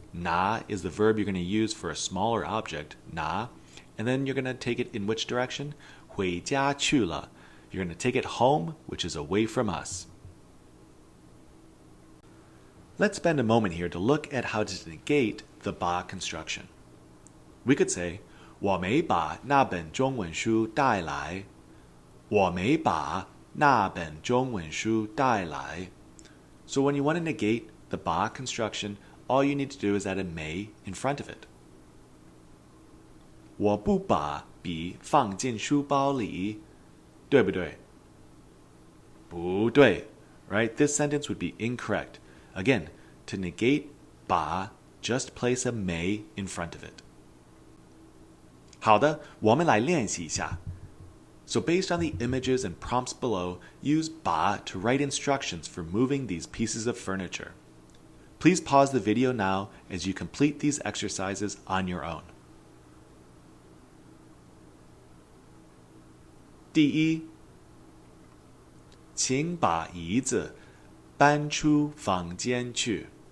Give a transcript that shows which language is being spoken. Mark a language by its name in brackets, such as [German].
[English] 拿 is the verb you're going to use for a smaller object, 拿. And then you're going to take it in which direction? [Chinese] 回家去了. [English] You're going to take it home, which is away from us. Let's spend a moment here to look at how to negate the 把 construction. We could say, [Chinese] 我没把那本中文书带来。我没把那本中文书带来。 [English] So when you want to negate the 把 construction, all you need to do is add a may in front of it. [Chinese] 我不把笔放进书包里。对不对？不对。 [English] Right? This sentence would be incorrect. Again, to negate 把, just place a may in front of it. [Chinese] 好的，我们来练习一下。 [English] So based on the images and prompts below, use 把 to write instructions for moving these pieces of furniture. Please pause the video now as you complete these exercises on your own. [Chinese] 第一，请把椅子搬出房间去。